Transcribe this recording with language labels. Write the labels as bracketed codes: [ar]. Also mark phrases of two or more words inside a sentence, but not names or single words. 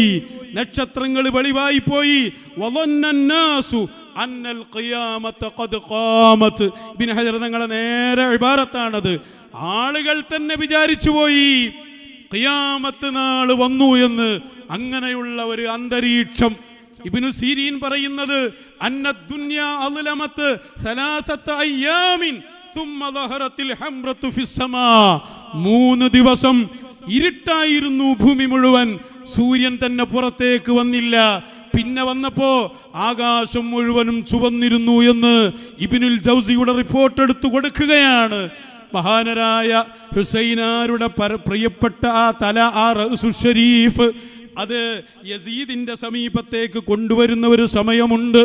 [ml] നക്ഷത്രങ്ങൾ വെളിവായി പോയി. ഇബ്നു ഹജർ തങ്ങളെ നേരെ ഇബാറത്താണത്. ആളുകൾ തന്നെ വിചാരിച്ചു പോയി ഖിയാമത്ത് നാൾ വന്നു എന്ന്. അങ്ങനെയുള്ള ഒരു അന്തരീക്ഷം. ഇബ്നു സീരീൻ പറയുന്നത് [ar] أن الدنيا أظلمت ثلاثة أيام ثم ظهرت الحمرة في السماء. [ml] 3 ദിവസം ഇരുട്ടായിരുന്നു ഭൂമി മുഴുവൻ. സൂര്യൻ തന്നെ പുറത്തേക്ക് വന്നില്ല. പിന്നെ വന്നപ്പോ ആകാശം മുഴുവനും ചുവന്നിരുന്നു എന്ന് ഇബ്നുൽ ജൗസിയുടെ റിപ്പോർട്ട് എടുത്തു കൊടുക്കുകയാണ്. മഹാനരായ ഹുസൈനാരുടെ പ്രിയപ്പെട്ട ആ തല, ആ [ar] رأس شريف, [ml] അത് യസീദിന്റെ സമീപത്തേക്ക് കൊണ്ടുവരുന്ന ഒരു സമയമുണ്ട്.